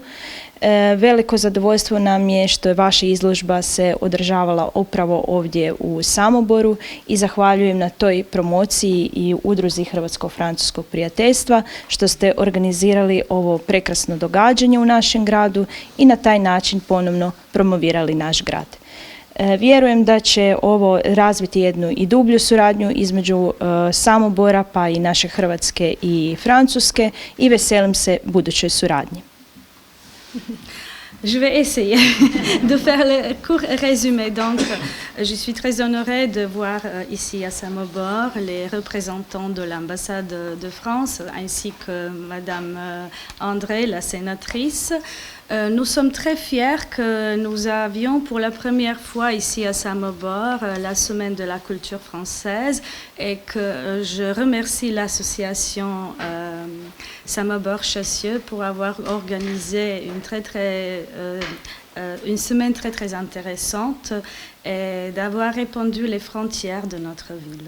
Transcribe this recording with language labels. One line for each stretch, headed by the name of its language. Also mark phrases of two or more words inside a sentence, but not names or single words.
Croatian: Veliko zadovoljstvo nam je što je vaša izložba se održavala upravo ovdje u Samoboru i zahvaljujem na toj promociji i udruzi Hrvatsko-francuskog prijateljstva što ste organizirali ovo prekrasno događanje u našem gradu i na taj način ponovno promovirali naš grad. Vjerujem da će ovo razviti jednu i dublju suradnju između Samobora pa i naše Hrvatske i Francuske i veselim se budućoj suradnji.
French: Je vais essayer de faire le court résumé. Donc, je suis très honorée de voir ici à Samobor les représentants de l'ambassade de France ainsi que Madame André, la sénatrice. Nous sommes très fiers que nous avions pour la première fois ici à Samobor la semaine de la culture française et que je remercie l'association Samobor-Chassieux pour avoir organisé une semaine très très intéressante et d'avoir répandu les frontières de notre ville.